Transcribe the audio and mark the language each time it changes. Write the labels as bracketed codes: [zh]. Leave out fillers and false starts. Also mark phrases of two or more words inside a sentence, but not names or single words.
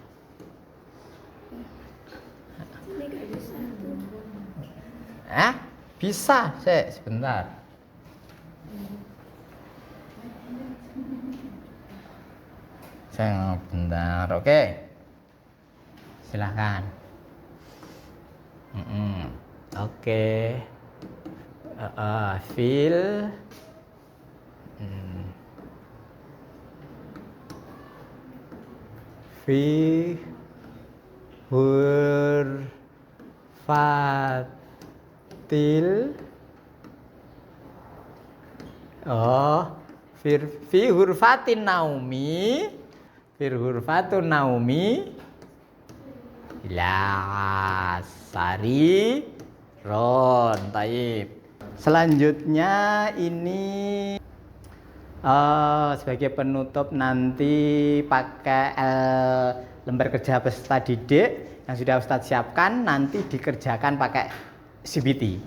[id] Bisa, sebentar. Sebentar, oke. Silakan. Oke. [ar] في. في غرفة. في غرفة النوم. في غرفة النوم. لا سرير. طيب. [id] Selanjutnya ini sebagai penutup nanti pakai lembar kerja peserta didik yang sudah Ustadz siapkan, nanti dikerjakan pakai CBT.